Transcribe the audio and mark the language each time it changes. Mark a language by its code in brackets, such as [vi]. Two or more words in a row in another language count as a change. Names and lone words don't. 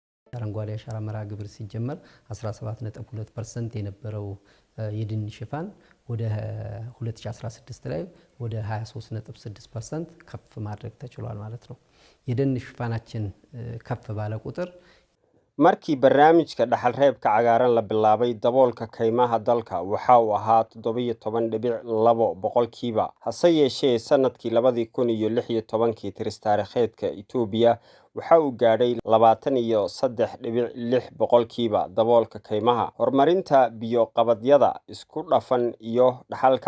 [am] አረንጓዴ አሻራ መርሃ ግብር ሲጀመር 17.2% የነበረው የደን ሽፋን ወደ 2016 ላይ ወደ 23.6% ከፍ ማድረግ ተችሏል ማለት ነው። የደን ሽፋናችን ከፍ ባለ ቁጥር [so] markii barnaamijka dhaxal reebka cagaaran la bilaabay daboolka kaymaha dalka waxa uu ahaa 17.2 boqolkiiba hase yeeshee sanadkii 2016 tiris taariikheedka Itoobiya waxa uu gaadhay 23.6 boqolkiiba daboolka kaymaha horumarinta biyo qabadyada isku dhafan iyo dhaxalka